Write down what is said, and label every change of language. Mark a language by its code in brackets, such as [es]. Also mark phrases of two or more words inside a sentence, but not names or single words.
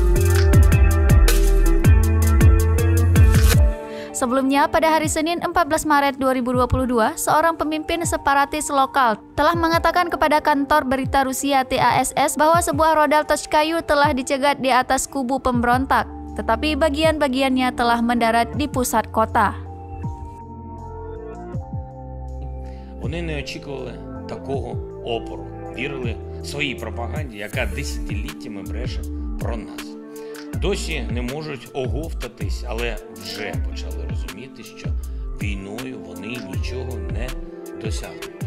[id] Sebelumnya, pada hari Senin 14 Maret 2022, seorang pemimpin separatis lokal telah mengatakan kepada kantor berita Rusia TASS bahwa sebuah rudal Tochkayu telah dicegat di atas kubu pemberontak, tetapi bagian-bagiannya telah mendarat di pusat kota. [uk] Вони не очікували такого опору, вірили своїй пропаганді, яка десятиліттями бреше про нас. Досі не можуть оговтатись, але вже почали розуміти, що війною вони нічого не досягнуть.